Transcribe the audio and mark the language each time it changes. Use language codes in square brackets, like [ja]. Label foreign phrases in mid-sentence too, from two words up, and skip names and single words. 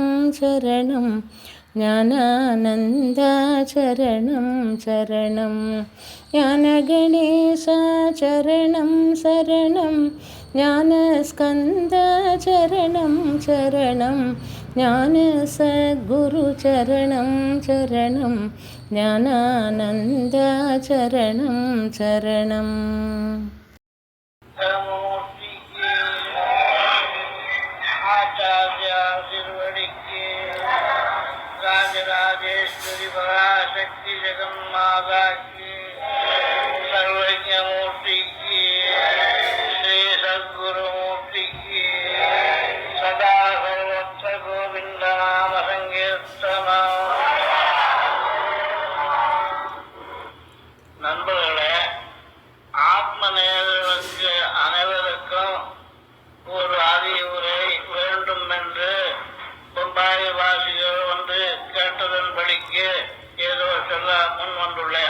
[ta] சரணம், ஞானானந்தா சரணம் சரணம், ஞான கணேசா சரணம் சரணம், ஞானஸ்கந்தா சரணம் சரணம், ஞான சத்குரு சரணம் சரணம், ஞானானந்தா சரணம் சரணம். [sa] राजराजेश्वरी पराशक्ति जगन्माता की, सर्वज्ञ मूर्ति की, श्री सद्गुरु मूर्ति की, सदा सर्वत्र गोविंद नाम संकीर्तन. [ta] நண்பர்களே, ஆத்ம நேயர்களுக்கு அனைவருக்கும் ஒரு அறிவுரை வேண்டும் என்று பொம்பாய் வாசிகள் வந்து கேட்டதன்படிக்கு ஏதோ சொல்ல முன் வந்துள்ளேன்.